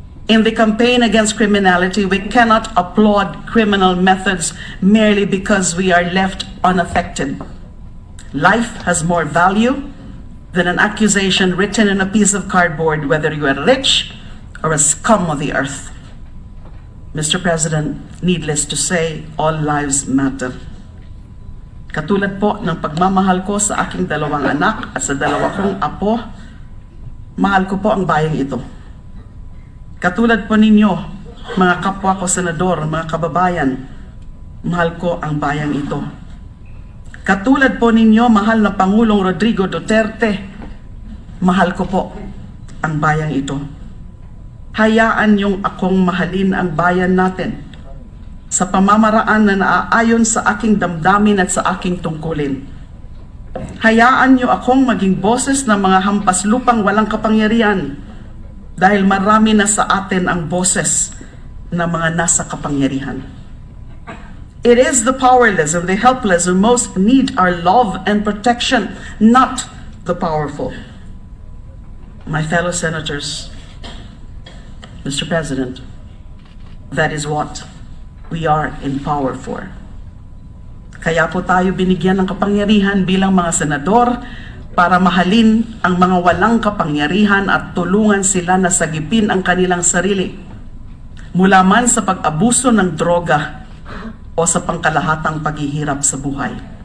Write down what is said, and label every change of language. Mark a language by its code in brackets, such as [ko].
[en] In the campaign against criminality, we cannot applaud criminal methods merely because we are left unaffected. Life has more value than an accusation written in a piece of cardboard, whether you are rich or a scum of the earth. Mr. President, needless to say, all lives matter. [tl] Katulad po ng pagmamahal ko sa aking dalawang anak at sa dalawa kong apo, mahal ko po ang bayang ito. Katulad po ninyo, mga kapwa ko senador, mga kababayan, mahal ko ang bayang ito. Katulad po ninyo, mahal na Pangulong Rodrigo Duterte, mahal ko po ang bayang ito. Hayaan niyong akong mahalin ang bayan natin sa pamamaraan na naaayon sa aking damdamin at sa aking tungkulin. Hayaan niyo akong maging boses ng mga hampas lupang walang kapangyarihan dahil marami na sa atin ang boses ng mga nasa kapangyarihan. [en] It is the powerless and the helpless who most need our love and protection, not the powerful. My fellow senators, Mr. President, that is what we are in power for. [tl] Kaya po tayo binigyan ng kapangyarihan bilang mga senador para mahalin ang mga walang kapangyarihan at tulungan sila na sagipin ang kanilang sarili mula man sa pag-abuso ng droga o sa pangkalahatang paghihirap sa buhay.